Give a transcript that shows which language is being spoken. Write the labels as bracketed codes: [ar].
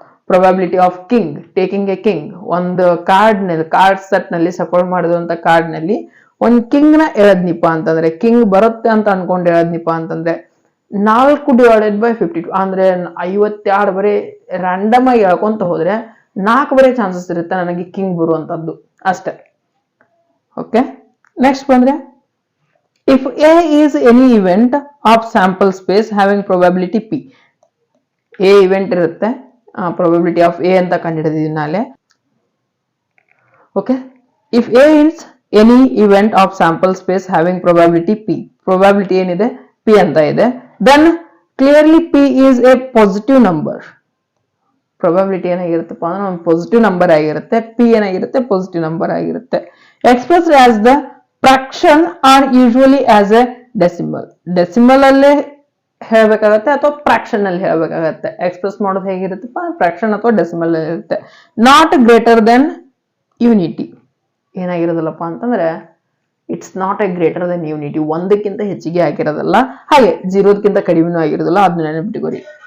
[en] Probability of king taking a king. [kn] ಒಂದು card set ನಲ್ಲಿ support ಮಾಡಿದಂತ ಕಾರ್ಡ್ ನಲ್ಲಿ ಒಂದ್ ಕಿಂಗ್ ನ ಎಳದ್ನಿಪ್ಪ ಅಂತಂದ್ರೆ, ಕಿಂಗ್ ಬರುತ್ತೆ ಅಂತ ಅನ್ಕೊಂಡು ಎಳದ್ನಿಪ್ಪ ಅಂತಂದ್ರೆ 4 ಡಿವೈಡೆಡ್ ಬೈ 52 ಅಂದ್ರೆ 52 ಬರೀ ರ್ಯಾಂಡಮ್ ಆಗಿ ಹೇಳ್ಕೊಂತ ಹೋದ್ರೆ 4 ಬರೀ ಚಾನ್ಸಸ್ ಇರುತ್ತೆ ನನಗೆ ಕಿಂಗ್ ಬರುವಂತದ್ದು ಅಷ್ಟೇ. ಓಕೆ, ನೆಕ್ಸ್ಟ್ ಬಂದ್ರೆ [en] If A is any event of sample space having probability P. [kn] A event ಇರುತ್ತೆ, ಪ್ರೊಬಬಿಲಿಟಿ ಆಫ್ ಎ ಅಂತ ಕಂಡುಹಿಡಿದಿದ್ದೀವಿ ನಾಳೆ. [en] Okay, if A is any event of sample space having probability P, probability [kn] ಏನಿದೆ P ಅಂತ ಇದೆ, [en] then clearly P is a positive number. [kn] Probability ಏನಾಗಿರುತ್ತಪ್ಪ ಅಂದ್ರೆ ಒಂದು positive number ಆಗಿರುತ್ತೆ, P ಏನಾಗಿರುತ್ತೆ ಪಾಸಿಟಿವ್ ನಂಬರ್ ಆಗಿರುತ್ತೆ. [en] Expressed as the fraction or usually as a decimal. [kn] Decimal ಅಲ್ಲೇ ಹೇಳಬೇಕಾಗತ್ತೆ ಅಥವಾ ಫ್ರಾಕ್ಷನ್ ಅಲ್ಲಿ ಹೇಳಬೇಕಾಗತ್ತೆ. ಎಕ್ಸ್ಪ್ರೆಸ್ ಮಾಡೋದು ಹೇಗಿರುತ್ತಪ್ಪ, ಫ್ರಾಕ್ಷನ್ ಅಥವಾ ಡೆಸಿಮಲ್ ಇರುತ್ತೆ. ನಾಟ್ ಗ್ರೇಟರ್ ದೆನ್ ಯೂನಿಟಿ ಏನಾಗಿರೋದಿಲ್ಲಪ್ಪ ಅಂತಂದ್ರೆ [en] it's not a greater than unity, [kn] ಒಂದಕ್ಕಿಂತ ಹೆಚ್ಚಿಗೆ ಆಗಿರೋದಲ್ಲ, ಹಾಗೆ ಜೀರೋದಕ್ಕಿಂತ ಕಡಿಮೆನೂ ಆಗಿರೋದಿಲ್ಲ, ಅದನ್ನ ನೆನಪಿಟ್ಕೋರಿ.